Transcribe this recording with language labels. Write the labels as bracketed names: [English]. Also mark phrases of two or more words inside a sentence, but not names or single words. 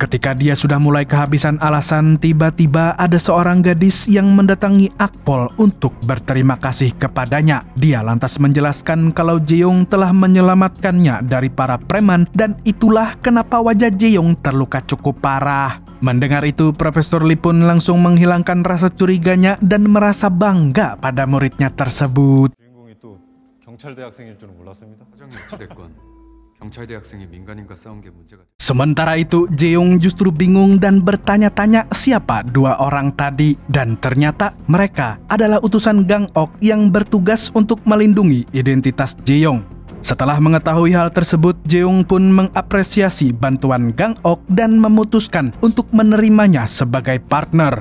[Indonesian] Ketika dia sudah mulai kehabisan alasan, tiba-tiba ada seorang gadis yang mendatangi Akpol untuk berterima kasih kepadanya. Dia lantas menjelaskan kalau Jae-yong telah menyelamatkannya dari para preman dan itulah kenapa wajah Jae-yong terluka cukup parah. Mendengar itu, Profesor Lee pun langsung menghilangkan rasa curiganya dan merasa bangga pada muridnya tersebut. [Korean] 경찰대 학생일 줄은 몰랐습니다. 사장님 어찌됐건 경찰대 학생이 민간인과 싸운 게 문제가. [Indonesian] Sementara itu, Jae-yong justru bingung dan bertanya-tanya siapa dua orang tadi. Dan ternyata mereka adalah utusan Gang Ok yang bertugas untuk melindungi identitas Jae-yong. Setelah mengetahui hal tersebut, Jeong pun mengapresiasi bantuan Gang Ok dan memutuskan untuk menerimanya sebagai partner.